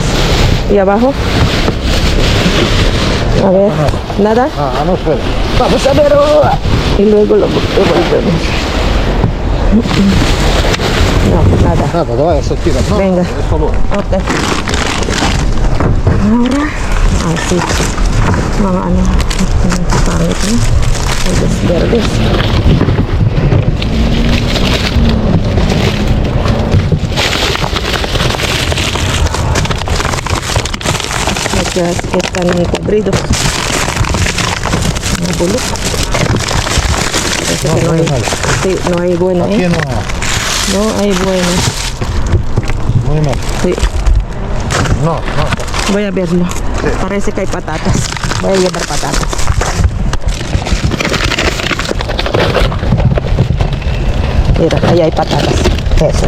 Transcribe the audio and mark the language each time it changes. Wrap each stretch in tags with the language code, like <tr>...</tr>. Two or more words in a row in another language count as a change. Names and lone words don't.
<es>¿Y abajo? A ver. ¿Nada? no sé. Vamos a ver. Y luego lo devolvemos. No, nada. Ah, pues vaya, eso quiero. No, Venga. es solo. Ok. Ahora, así.</es> <tl>Mga ano, pangit na.</tl> <es>Verdes. Están cubridos.</es> <tl>Mga bulok.</tl> <es>Parece que no hay, sí, no hay bueno, Aquí ¿eh? no. No hay bueno. Muy mal. Sí. No, no. Voy a verlo. Parece que hay patatas. Voy a llevar patatas. Mira, ahí hay patatas. Esos.</es>